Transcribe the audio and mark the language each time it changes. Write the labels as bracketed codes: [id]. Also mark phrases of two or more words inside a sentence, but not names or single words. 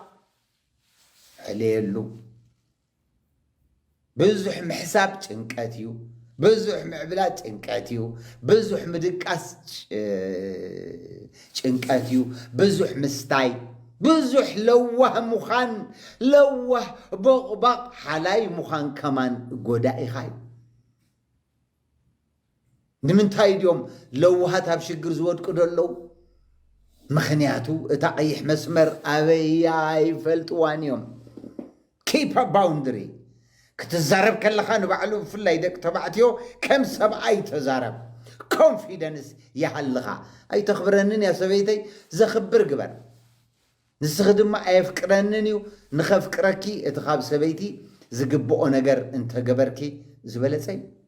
[ti] ዕልየሉ ብዙሕ ምሕሳብ ጭንቀት እዩ ብዙሕ ምዕብላት ጭንቀት እዩ ብዙሕ ምድቃስ ጭንቀት እዩ ብዙሕ ምስታይ ብዙሕ ለዋህ ሙኻን ለዋህ ቦቕባቕ ሓላይ ሙኻን ከማን ጎዳኢኻ እዩ ንምንታይ ድዮም ለዋሃት ኣብ ሽግር ዝወድቁ ደለው ምኽንያቱ እታ ቀይሕ መስመር ኣበያ ይፈልጥዋን እዮም [en] keep a boundary [ti] ክትዛረብ ከለኻ ንባዕሉ ብፍላይ ደቂ ተባዕትዮ ከም ሰብኣይ ተዛረብ ኮንፊደንስ ይሃልኻ ኣይተኽብረንን ያ ሰበይተይ ዘኽብር ግበር ንስኺ ድማ ኣየፍቅረንን እዩ ንኸፍቅረኪ እቲ ካብ ሰበይቲ ዝግብኦ ነገር እንተገበርኪ ዝበለፀ እዩ